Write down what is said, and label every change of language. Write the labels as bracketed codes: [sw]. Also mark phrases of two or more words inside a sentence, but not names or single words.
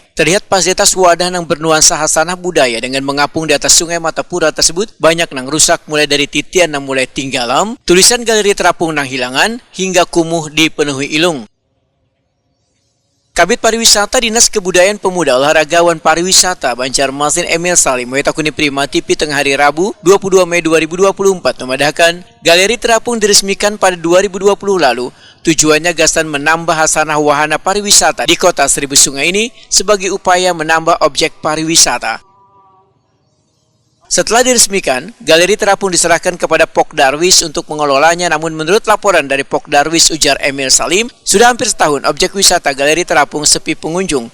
[id] Terlihat fasilitas wadah yang bernuansa hasanah budaya dengan mengapung di atas Sungai Martapura tersebut banyak yang rusak, mulai dari titian yang mulai tinggalam, tulisan galeri terapung yang hilangan, hingga kumuh dipenuhi ilung. Kabid Pariwisata Dinas Kebudayaan Pemuda Olahragawan Pariwisata Banjarmasin Emil Salim Wetakuni Prima TV tengah hari Rabu 22 Mei 2024 memadakan galeri terapung diresmikan pada 2020 lalu. Tujuannya gasan menambah hasanah wahana pariwisata di kota Seribu Sungai ini sebagai upaya menambah objek pariwisata. Setelah diresmikan, galeri terapung diserahkan kepada Pok Darwis untuk mengelolanya, namun menurut laporan dari Pok Darwis, ujar Emil Salim, sudah hampir setahun objek wisata galeri terapung sepi pengunjung.